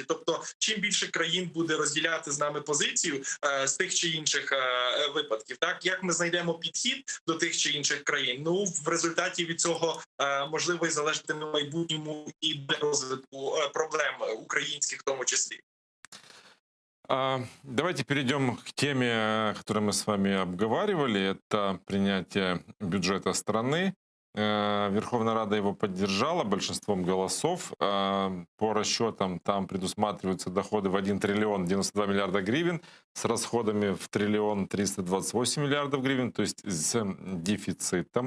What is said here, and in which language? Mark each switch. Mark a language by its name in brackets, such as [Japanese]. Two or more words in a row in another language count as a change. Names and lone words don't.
[Ukrainian] Тобто, чим більше країн буде розділяти з нами позицію з тих чи інших випадків, так, як ми знайдемо підхід до тих чи інших країн, ну, в результаті від цього можливо і залежатиме в майбутньому і до розвитку проблем українських в тому числі. [Russian] Давайте перейдем к теме, которую мы с вами обговаривали. Это принятие бюджета страны. Верховная Рада его поддержала большинством голосов. По расчетам там предусматриваются доходы в 1 триллион 92 миллиарда гривен с расходами в 1 триллион 328 миллиардов гривен, то есть с дефицитом.